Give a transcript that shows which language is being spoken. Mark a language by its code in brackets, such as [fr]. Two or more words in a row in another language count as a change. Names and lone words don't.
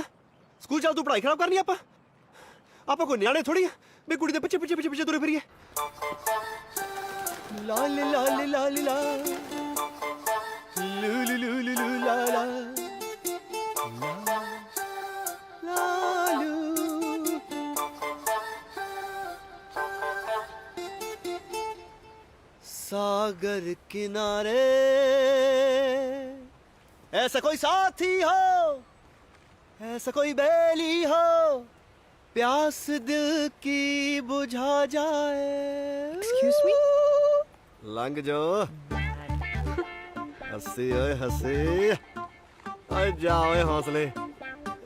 [pa] ਸਕੂਲ ਚੱਲ ਤੂੰ ਪੜ੍ਹਾਈ ਖਰਾਬ ਕਰਨੀ ਆਪਾਂ ਕੋਈ ਨਿਆਣੇ ਥੋੜੀ ਆ ਵੀ ਕੁੜੀ ਦੇ ਪਿੱਛੇ ਤੁਰੇ ਫਿਰੀਏ। ਲਾਲ ਲਾਲ ਲਾਲ ਲਾ ਲੂ ਲੂ ਲੂ ਲੂ ਲੂ ਲਾ ਲਾ ਲਾਲੂ। [hi] सागर किनारे ऐसा कोई साथी हो, ऐसा कोई बेली हो, प्यास दिल की बुझा जाए। [en] Excuse me? [pa] लंघ जो हंसी ओए हंसी। ओए जा ओए हौसले।